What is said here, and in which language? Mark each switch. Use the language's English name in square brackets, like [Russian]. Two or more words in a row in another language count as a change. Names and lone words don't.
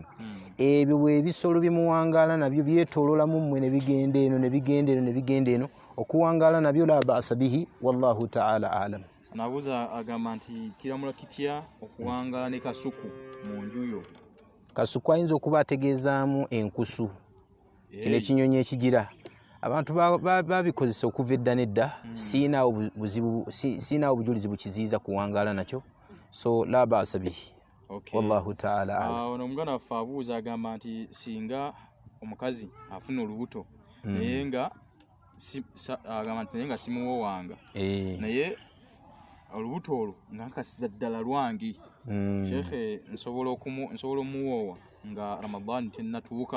[Ganda] Ebyo bwe bisolo bimuwangaala nabyo byetoolola mu mmwe ne bigenda eno ne bigenda eno ne bigenda eno okuwangaala nabyo [Arabic] لا بأس به والله تعالى أعلم. [Ganda] Nabuuza agamba nti kiramula kitya okuwangaala ne kasuku mu nju yo. Kasuku ayinza okuba ategeezaamu enkusu kino ekinyonyi ekigira abantu babikozesa okuva edda nedda. Siinaawo bujulizi bukiziiza kuwangaala nakyo so [Arabic] لا بأس به. والله تعالى أعلم. [Ganda] Ono omuganda waffe abuuza agamba nti singa omukazi afuna olubuto naye nga agamba nti naye nga simuwoowanga naye olubuto olwo nga nkasiza ddala lwangi Sheikh nsobola omuwoowa nga Ramadan tennatuuka.